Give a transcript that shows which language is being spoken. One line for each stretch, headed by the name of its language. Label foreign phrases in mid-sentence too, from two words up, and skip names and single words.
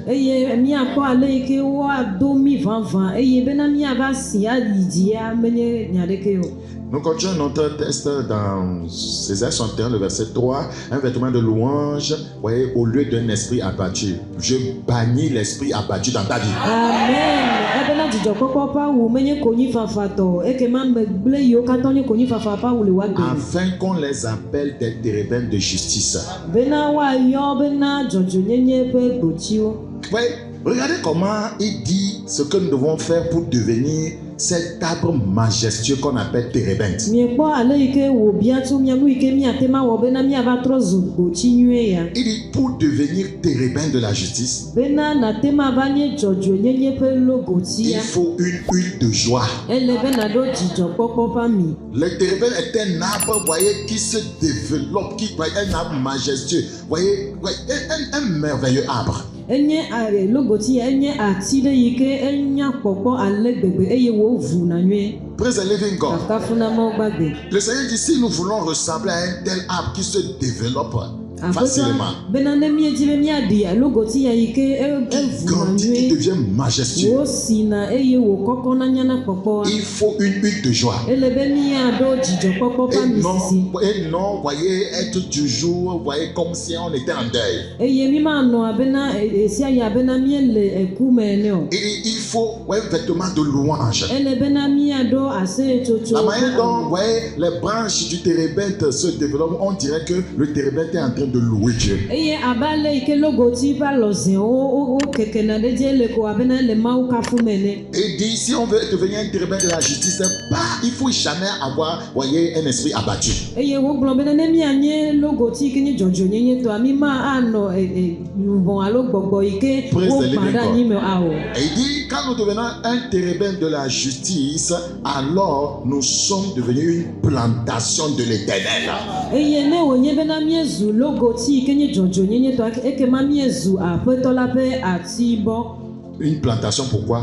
Ewe: eye miakpɔ ale yi ke woado mi vavã eye bena miava si ayidzia menye nya ɖeke o.
French: Nous continuons notre test dans Césaire 61, le verset 3. Un vêtement de louange, voyez, au lieu d'un esprit abattu. Je bannis l'esprit abattu dans ta vie. Amen.
Ewe: Ebena dzidzɔkpɔkpɔ ƒe awu menye konyi fafa tɔ ekema megble yiwo katã nye konyi fafa ƒe awu le woagbe.
French: Afin qu'on les appelle des térébènes de justice.
Ewe: Bena woayɔ bena dzɔdzɔnyenye ƒe gbotsiwo.
French: Voyez, regardez comment il dit ce que nous devons faire pour devenir cet arbre majestueux qu'on appelle térébinthe.
Ewe: Miekpɔ ale yi ke wòbia tso mia nu yi ke miate ma wɔ bena miava trɔ zu gbotsi nyuie ya.
French: Il dit pour devenir térébinthe de la justice,
Ewe: Bena nate ma va nye dzɔdzɔnyenye ƒe logotsi
French: il
Ewe: ya.
French: faut une huile de joie.
Ewe: Ele bena ɖo dzidzɔkpɔkpɔ ƒe ami.
French: Le térébinthe est un arbre, voyez, qui se développe, qui est un arbre majestueux. Voyez, un merveilleux arbre.
Ewe: Enye logotsi ya enye ati ɖe yi ke enya kpɔkpɔ ale gbegbe eye wòvu na nyuie.
English: Praise the living God.
Ewe: Kafu na Mawu gbagbe.
French: Le Seigneur dit si nous voulons ressembler à un tel arbre qui se développe facilement,
Ewe: Bena ne miedzi be miaɖi logotsi ya yi ke evu na
French: grandit, il
Ewe: nyuie.
French: devient majestueux.
Ewe: Wòsina eye wòkɔkɔna nyana kpɔkpɔa.
French: Il faut une huile de joie.
Ewe: Ele be miaɖo dzidzɔkpɔkpɔ ƒe ami sisi.
French: Et non, voyez, être toujours, voyez, comme si on était en deuil.
Ewe: Eye mi manɔ abena esia yi abena miele eku me ene o.
French: Il faut ouais, un vêtement de louange.
Ewe: Ele bena miaɖo aseyetsotso.
French: La manière dont, voyez, les branches du térébinthe se développent, on dirait que le térébinthe est en train de louer Dieu.
Ewe: Eye abe ale yi ke logotsi ƒe alɔziwo wokekena ɖe dzi ele ko abena ele Mawu kafu me ene.
French: Et dit, si on veut devenir un térébinthe de la justice, il faut jamais avoir, voyez, un esprit abattu.
Ewe: Eye wogblɔ bena ne mianye logotsi yi ke nye dzɔdzɔnyenye tɔa mi ma anɔ luvɔ alo gbɔgbɔ yi ke
English: Praise the
Ewe: wokpa
English: living
Ewe: ɖe
English: God.
Ewe: anyi me awo.
French: Et il dit, quand nous devenons un térébinthe de la justice, alors nous sommes devenus une plantation de l'éternel.
Ewe: Eye ne wònye bena miezu logotsi yi ke nye dzɔdzɔnyenye tɔa ekema miezu aƒetɔ la ƒe atibɔ.
French: Une plantation pourquoi?